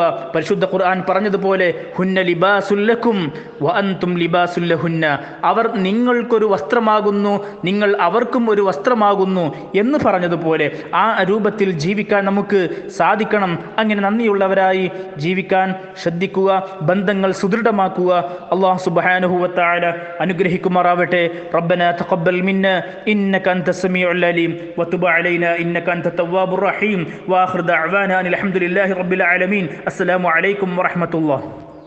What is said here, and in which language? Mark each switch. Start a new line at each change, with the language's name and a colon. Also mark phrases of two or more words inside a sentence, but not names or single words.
Malayalam: പരിശുദ്ധ ഖുർആൻ പറഞ്ഞതുപോലെ
Arabic: ഹുന്ന ലിബാസുല്ലക്കും വ അൻതും ലിബാസുല്ലഹുന്ന,
Malayalam: അവർ നിങ്ങൾക്കൊരു വസ്ത്രമാകുന്നു, നിങ്ങൾ അവർക്കും ഒരു വസ്ത്രമാകുന്നു എന്ന് പറഞ്ഞതുപോലെ ആ രൂപത്തിൽ ജീവിക്കാൻ നമുക്ക് സാധിക്കണം. അങ്ങനെ നന്ദിയുള്ളവരായി ജീവിക്കാൻ ശ്രദ്ധിക്കുക, ബന്ധങ്ങൾ സുദൃഢമാക്കുക.
Arabic: അല്ലാഹു സുബ്ഹാനഹു വ തആല
Malayalam: അനുഗ്രഹിക്കുമാറാവട്ടെ.
Arabic: ربنا تقبل منا إنك أنت السميع العليم وتب علينا إنك أنت التواب الرحيم وآخر دعوانا أن الحمد لله رب العالمين. السلام عليكم ورحمة الله.